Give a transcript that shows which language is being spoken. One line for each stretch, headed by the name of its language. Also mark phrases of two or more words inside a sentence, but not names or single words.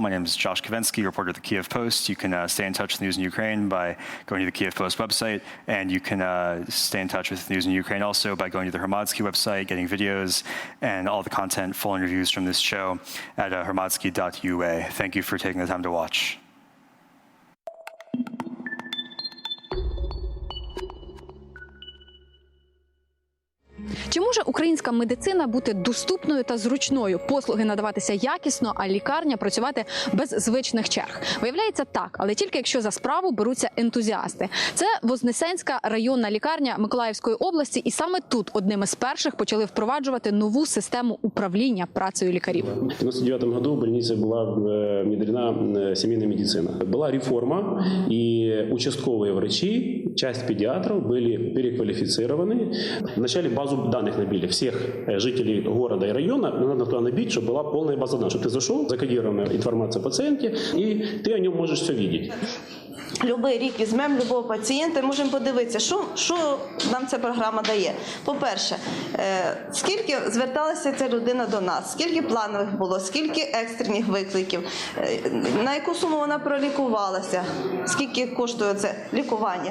English: My name is Josh Kavensky, reporter at the Kyiv Post. You can stay in touch with news in Ukraine by going to the Kyiv Post website, and you can stay in touch with news in Ukraine also by going to the Hromadske website, getting videos and all the content, full interviews from this show at Hromadske.ua. Thank you for taking the time to watch.
Ukrainian: Чи може українська медицина бути доступною та зручною, послуги надаватися якісно, а лікарня працювати без звичних черг? Виявляється, так, але тільки якщо за справу беруться ентузіасти. Це Вознесенська районна лікарня Миколаївської області, і саме тут одним із перших почали впроваджувати нову систему управління працею лікарів.
Russian: В 1999 году в больнице была внедрена семейная медицина. Была реформа, и участковые врачи, часть педиатров были переквалифицированы. Вначале базу данных набили всех жителей города и района, надо туда набить, чтобы была полная база данных. Чтобы ты зашел, закодированная информация о пациенте, и ты о нем можешь все видеть.
Ukrainian: Любий рік візьмемо любого пацієнта і можемо подивитися, що нам ця програма дає. По-перше, скільки зверталася ця людина до нас, скільки планових було, скільки екстрених викликів, на яку суму вона пролікувалася, скільки коштує це лікування.